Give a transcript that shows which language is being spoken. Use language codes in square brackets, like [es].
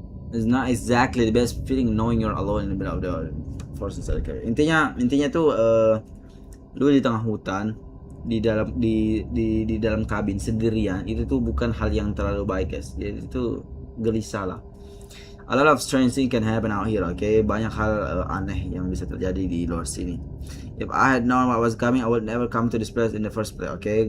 [en] It's not exactly the best feeling knowing you're alone in the middle of the forest inside the cabin. [id] Intinya tuh lu di tengah hutan, di dalam kabin sendirian, itu tuh bukan hal yang terlalu baik guys. Jadi itu gelisah lah. [en] A lot of strange things can happen out here, okay? [id] Banyak hal aneh yang bisa terjadi di luar sini. [en] If I had known what was coming, I would never come to this place in the first place, okay?